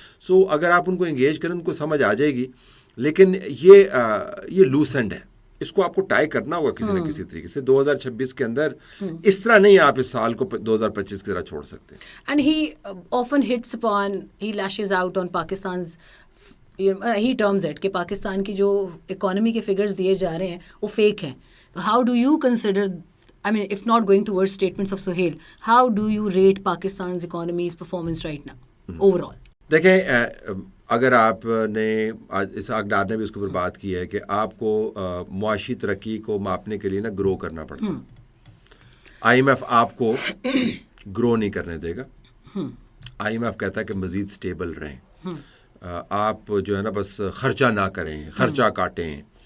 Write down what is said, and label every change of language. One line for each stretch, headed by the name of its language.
Urdu: سو اگر آپ ان کو انگیج کریں ان کو سمجھ آ جائے گی. لیکن یہ لوس اینڈ ہے, اس کو آپ کو ٹائی کرنا ہوگا کسی نہ کسی طریقے سے. 2026 کے اندر اس طرح نہیں آپ اس سال کو 2025 کی طرح چھوڑ سکتے.
English: and he often hits upon, he lashes out on Pakistans, he terms it
Urdu: کہ پاکستان کی جو اکانومی کے فگرز دیے جا رہے ہیں وہ فیک ہیں.
English: How do you consider, I mean, if not going towards statements of Sohail, how do you rate Pakistan's economy's performance right now, overall?
Urdu: دیکھیں, اگر آپ نے اس اقدار نے بھی اس کے اوپر بات کی ہے کہ آپ کو معاشی ترقی کو ماپنے کے لیے نا گرو کرنا پڑتا ہے. IMF آپ کو گرو نہیں کرنے دے گا. IMF کہتا ہے کہ مزید سٹیبل رہیں, آپ جو ہے نا بس خرچہ نہ کریں, خرچہ کاٹیں.